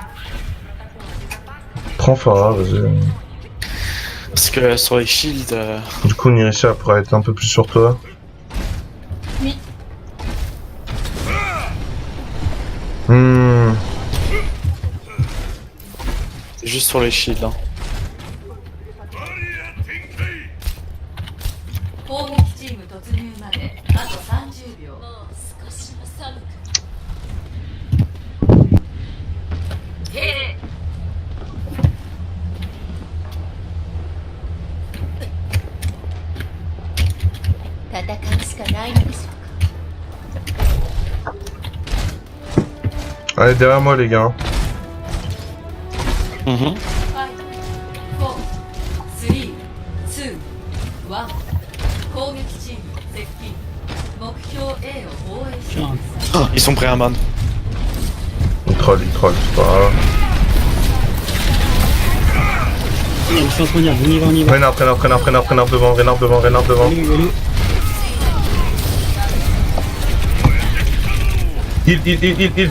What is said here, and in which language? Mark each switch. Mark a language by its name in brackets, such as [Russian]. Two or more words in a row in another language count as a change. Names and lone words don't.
[French] Prends phare, vas-y. Parce que sur les shields... Du coup, Nirisha pourra être un peu plus sur toi. Oui. C'est juste sur les shields, hein. [Japanese] 攻撃チーム突入まであと30秒。少しも寒く。敬礼。戦うしかないのでしょうか。 [French] Allez, derrière moi, les gars. Mhm. [Japanese] 5、4、3、2、1。攻撃チーム接近。目標 A を防衛してください。 [French] Ils sont prêts à man. Il troll, c'est pas grave. Il y a une chance mondiale, on y va. Renard devant, Renard devant. Allez. Il.